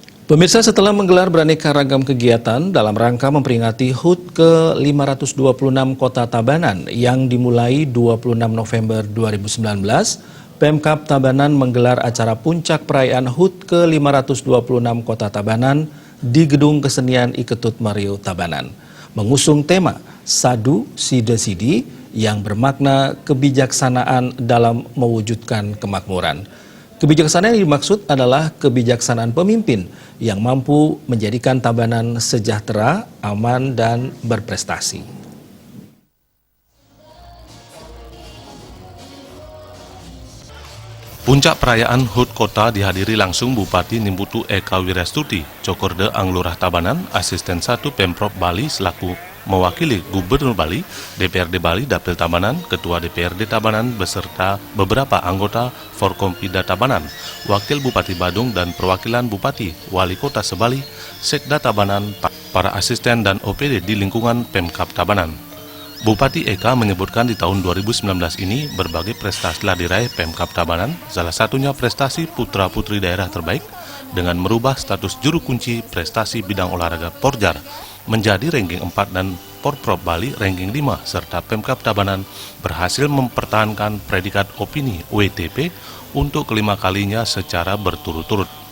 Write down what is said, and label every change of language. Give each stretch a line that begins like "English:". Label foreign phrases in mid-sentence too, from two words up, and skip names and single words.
Indonesian: Pemirsa, setelah menggelar beraneka ragam kegiatan dalam rangka memperingati HUT ke-526 Kota Tabanan yang dimulai 26 November 2019, Pemkab Tabanan menggelar acara puncak perayaan HUT ke-526 Kota Tabanan di Gedung Kesenian Iketut Mario Tabanan, mengusung tema Sadu Side Sidi yang bermakna kebijaksanaan dalam mewujudkan kemakmuran. Kebijaksanaan yang dimaksud adalah kebijaksanaan pemimpin yang mampu menjadikan Tabanan sejahtera, aman, dan berprestasi. Puncak perayaan HUT Kota dihadiri langsung Bupati Nimbutu Eka Wirastuti, Cokorde Anglurah Tabanan, Asisten 1 Pemprov Bali selaku mewakili Gubernur Bali, DPRD Bali Dapil Tabanan, Ketua DPRD Tabanan beserta beberapa anggota Forkompida Tabanan, Wakil Bupati Badung dan perwakilan Bupati, Wali Kota Sebali, Sekda Tabanan, para asisten dan OPD di lingkungan Pemkab Tabanan. Bupati Eka menyebutkan di tahun 2019 ini berbagai prestasi telah diraih Pemkab Tabanan, salah satunya prestasi putra-putri daerah terbaik dengan merubah status juru kunci prestasi bidang olahraga Porjar menjadi ranking 4 dan Porprov Bali ranking 5, serta Pemkab Tabanan berhasil mempertahankan predikat opini WTP untuk kelima kalinya secara berturut-turut.